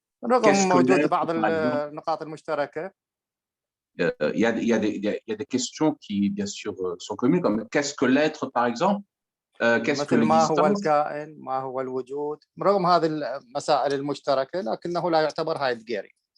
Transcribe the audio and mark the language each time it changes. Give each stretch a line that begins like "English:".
Arabic: رغم وجود بعض النقاط المشتركة.
French: Il y a des questions qui, bien sûr, sont communes, comme qu'est-ce que l'être, par exemple, qu'est-ce que
Arabic: ما هو
French: l'existence.
Arabic: الكائن، ما هو الوجود، رغم هذه المسائل المشتركة لكنه لا يعتبر هايدغيري.